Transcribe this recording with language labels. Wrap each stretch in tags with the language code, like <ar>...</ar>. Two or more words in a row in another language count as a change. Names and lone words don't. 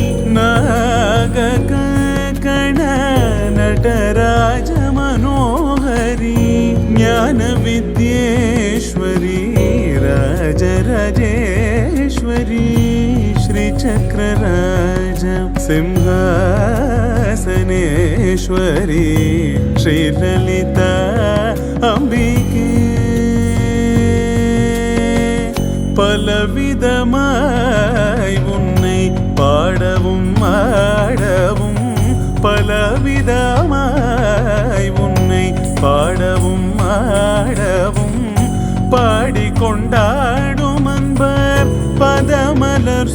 <sa>नागकण नटराज मनोहरी ज्ञान विद्येश्वरी राजराजेश्वरी श्रीचक्रराज सिंहासनेश्वरी श्रीललिता अंबिके</sa> <ta>பலவிதமாய் உன்னை பாடவும் ஆடவும் பலவிதமாய் உன்னை பாடவும் ஆடவும் பாடிக்கொண்டாடும் அன்பர் பதமலர்</ta>